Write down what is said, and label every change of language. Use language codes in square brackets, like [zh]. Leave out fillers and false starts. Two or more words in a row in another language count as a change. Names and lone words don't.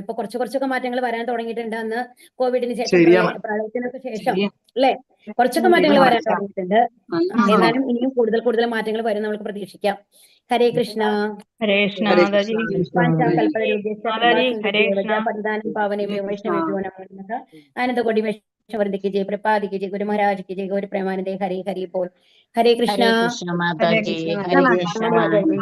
[ml] ഇപ്പൊ കുറച്ചൊക്കെ മാറ്റങ്ങൾ വരാൻ തുടങ്ങിയിട്ടുണ്ട്. അന്ന് കോവിഡിന് ശേഷം, പ്രളയത്തിനൊക്കെ ശേഷം അല്ലെ, കുറച്ചൊക്കെ മാറ്റങ്ങൾ വരാൻ തുടങ്ങിയിട്ടുണ്ട്. എന്നാലും ഇനിയും കൂടുതൽ മാറ്റങ്ങൾ വരും നമുക്ക് പ്രതീക്ഷിക്കാം. ഹരേ കൃഷ്ണ. ഹരേ കൃഷ്ണ മാതാജി. [sa] പരിധാനം പാവനേഭ്യോ വൈഷ്ണവേഭ്യോ നമോ നമഃ. [ml] ആനന്ദകോടി വൈഷ്ണവവൃന്ദയ്ക്ക് ജയ്, പ്രപാദിക്ക് ജയ്, ഗുരു മഹാരാജ് ജയ്, ഗൗരി പ്രേമാനന്ദേ ഹരേ ഹരി ബോൾ. ഹരേ കൃഷ്ണ. ഹരേ കൃഷ്ണ മാതാജി. ഹരേ കൃഷ്ണ.